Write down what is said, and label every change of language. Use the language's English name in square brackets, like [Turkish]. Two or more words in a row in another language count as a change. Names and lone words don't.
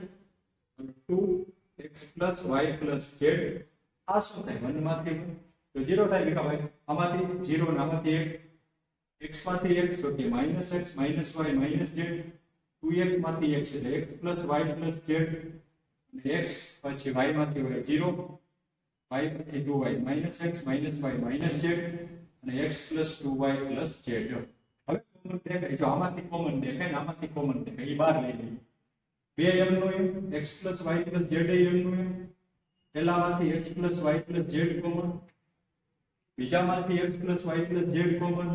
[Gujarati] 2x + y + z આ શું થાય 1 માંથી 1 તો 0 થાય વિકાભાઈ. આમાંથી 0 ને આમાંથી 1, x માંથી x તો કે -x - y - z, 2x માંથી x એટલે x + y + z અને x પછી y માંથી y 0, y માંથી 2y -x - y - z અને x + 2y + z. હવે કોમન દેખાય, જો આમાંથી કોમન દેખાય ને આમાંથી કોમન દેખાય, એ બહાર લઈ લઈએ. બે m નો m, x + y + z m નો m, પહેલામાંથી x + y + z કોમન, બીજામાંથી x + y + z કોમન.